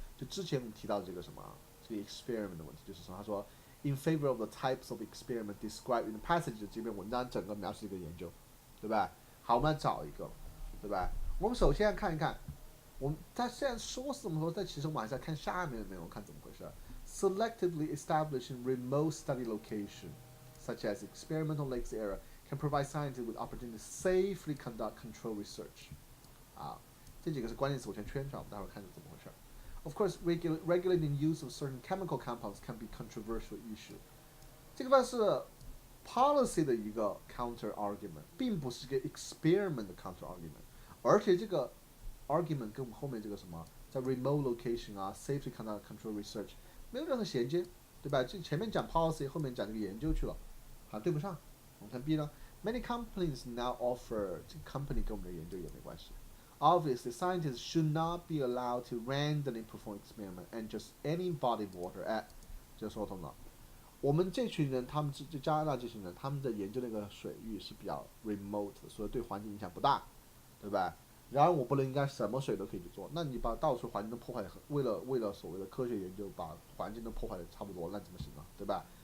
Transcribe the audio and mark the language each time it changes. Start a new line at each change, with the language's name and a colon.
Chinese: 就之前我们提到这个什么这个 experiment 的问题，就是说他说
English: in favor of the types of experiment described in the passage
Chinese: 这篇文章整个描述一个研究，对吧？好，我们来找一个，对吧？我们首先看一看。他现在说是这么说，但其实我们还是要看下面的内容，看怎么回事。
English: Selectively establishing remote study location, such as experimental lakes area, can provide scientists with opportunity to safely conduct control research。
Chinese: 这几个是关键词，我先圈上，我们待会儿看怎么回事。
English: Of course, regulating use of certain chemical compounds can be controversial issue。
Chinese: 这个是 policy 的一个 counter argument， 并不是一个 experiment 的 counter argument， 而且这个argument 跟我们后面这个什么，在 remote location 啊 ，
English: safety conduct control research
Chinese: 没有任何衔接，对吧？这前面讲 policy， 后面讲这个研究去了，好对不上。我们看 B 呢 ，
English: many companies now offer
Chinese: 这个 company 跟我们的研究也没关系。
English: Obviously, scientists should not be allowed to randomly perform experiment and just any body of water at，
Chinese: 就说通了。我们这群人，他们就加拿大这群人，他们的研究那个水域是比较 remote 的，所以对环境影响不大，对吧？然而我不能应该什么水都可以去做，那你把到处环境都破坏，为了所谓的科学研究把环境都破坏的差不多，那怎么行啊？对吧？